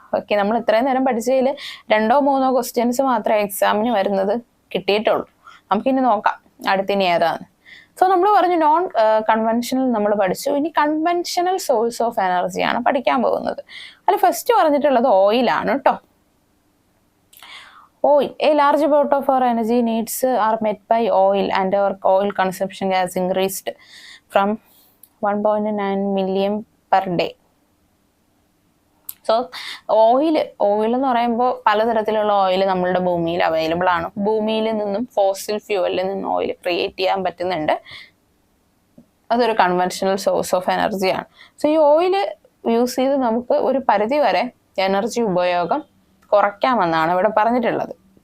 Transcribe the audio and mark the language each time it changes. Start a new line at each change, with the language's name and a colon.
Malayalam: Okay, നമ്മൾ ഇത്രയും നേരം പഠിച്ചതിൽ 2-3 ക്വസ്റ്റ്യൻസ് മാത്രമേ എക്സാമിന് വരുന്നത് കിട്ടിയിട്ടുള്ളൂ. നമുക്കിനി നോക്കാം അടുത്തിനി ഏതാണ്. സോ നമ്മൾ പറഞ്ഞു നോൺ കൺവെൻഷണൽ നമ്മൾ പഠിച്ചു. ഇനി കൺവെൻഷണൽ സോഴ്സ് ഓഫ് എനർജിയാണ് പഠിക്കാൻ പോകുന്നത്. അതിൽ ഫസ്റ്റ് പറഞ്ഞിട്ടുള്ളത് ഓയിലാണ് കേട്ടോ.
English: Oil. A large part of our energy needs are met by oil, and our oil consumption has increased from 1.9 million per day.
Malayalam: So oil എന്ന് പറയുമ്പോൾ പലതരത്തിലുള്ള ഓയിൽ നമ്മളുടെ ഭൂമിയിൽ അവൈലബിൾ ആണ്. ഭൂമിയിൽ നിന്നും ഫോസിൽ ഫ്യൂവലിൽ നിന്നും ഓയിൽ ക്രിയേറ്റ് ചെയ്യാൻ പറ്റുന്നുണ്ട്. അതൊരു കൺവെൻഷണൽ സോഴ്സ് ഓഫ് എനർജിയാണ്. സോ ഈ ഓയിൽ യൂസ് ചെയ്ത് നമുക്ക് ഒരു പരിധി വരെ എനർജി ഉപയോഗം കുറയ്ക്കാമെന്നാണ് ഇവിടെ പറഞ്ഞിട്ടുള്ളത്.